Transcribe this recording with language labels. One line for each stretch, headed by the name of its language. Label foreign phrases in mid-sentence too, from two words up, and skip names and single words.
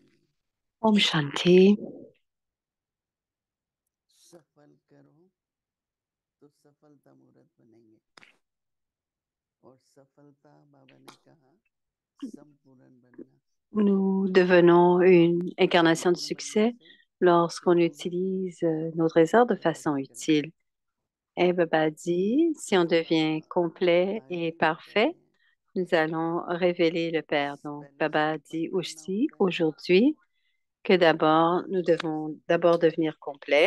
Hindi: Om Shanti. सफल करो तो सफलता मूर्त बनेंगे और सफलता बाबा ने कहा संपूर्ण बनना।
French: Nous devenons une incarnation de succès lorsqu'on utilise nos trésors de façon utile. Et Baba dit, si on devient complet et parfait, nous allons révéler le Père. Donc, Baba dit aussi aujourd'hui que d'abord, nous devons d'abord devenir complets.